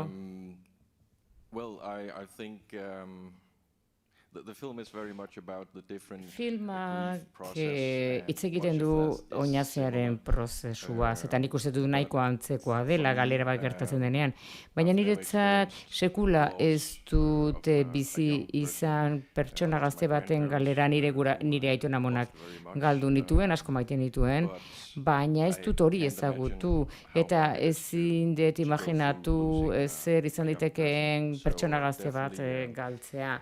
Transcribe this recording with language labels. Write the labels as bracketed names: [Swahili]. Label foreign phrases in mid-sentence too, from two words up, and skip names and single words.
[English] Well, I think the film is very much about the different [Basque] Filmak [English] grief process [Basque] hitz [English] and [Basque] egiten [English] watch [Basque] du [English] it as this [Basque] oinazearen [English] similar, [Basque] prozesuaz, eta nik uste dut nahiko antzekoa dela galera bat gertatzen denean. Baina niretzat sekula ez dute bizi izan pertsona gazte baten galera nire aitona amonak galdu nituen, asko maiten nituen, baina ez dut hori ezagutu, eta ezin dut imaginatu zer izan ditekeen pertsona gazte bat galtzea.